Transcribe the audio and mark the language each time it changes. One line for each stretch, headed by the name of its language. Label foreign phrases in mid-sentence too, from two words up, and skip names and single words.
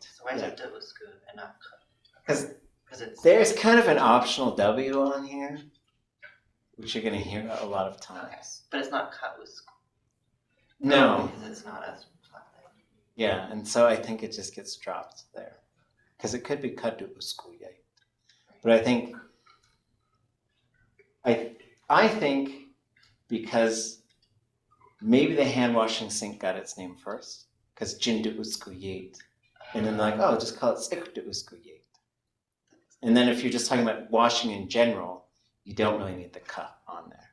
English: So why is it
Tlingit: du usku
English: and not Because it's there's kind of an optional W on here. which you're going to hear a lot of times. But it's not ʼáak. No. Because it's not as flat. Yeah, and so I think it just gets dropped there. Because it could be ʼatánk. But I think because maybe the hand washing sink got its name first, because ʼatánk. And then they're like, oh, just call it ʼatánk. And then if you're just talking about washing in general, you don't really need the ʼka on there.